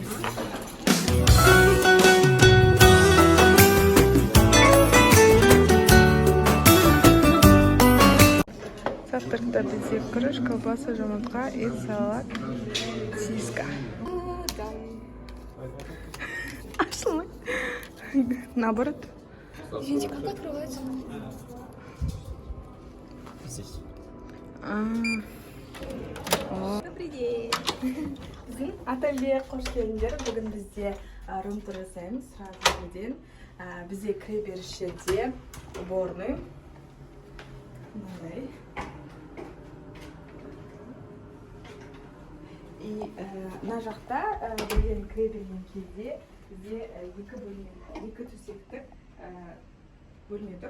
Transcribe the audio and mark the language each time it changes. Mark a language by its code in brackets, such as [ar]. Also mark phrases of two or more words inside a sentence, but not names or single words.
[kk] Завтракта бізде күріш, колбаса, жұмыртқа, ет, салат, сиска. Ашылмай. [ru] Наоборот. Извините, как открывается? Здесь. Добрый день. [kk] Біздің ателье қош келдіңдер. Бүгін бізде рум-тур жасаймыз. Сразу бірден. Бізде кіре беріс жерде уборный. Мынандай. И мына жақта бірден кіре берген кезде бізде екі төсектік бөлме тұр.